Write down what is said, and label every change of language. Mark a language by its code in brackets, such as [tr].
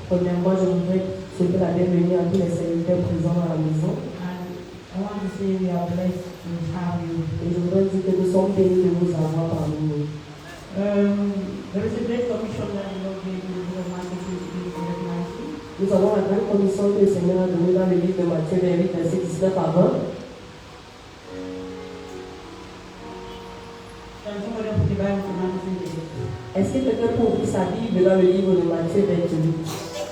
[fr] Premièrement, je voudrais souhaiter la bienvenue à tous les serviteurs présents dans la maison. [en] And I want to say we are blessed to have you. [fr] Et je voudrais dire que nous sommes bénis de vous avoir parmi nous. [en] There is a great commission that the Lord gave you in Matthew 28, [fr] Nous avons la grande commission que le Seigneur a donnée dans le livre de Matthieu 28, verset 19 à 20. [en] Can somebody open the Bible to Matthew 28? [fr] Est-ce que quelqu'un peut ouvrir sa Bible dans le livre de Matthieu 28?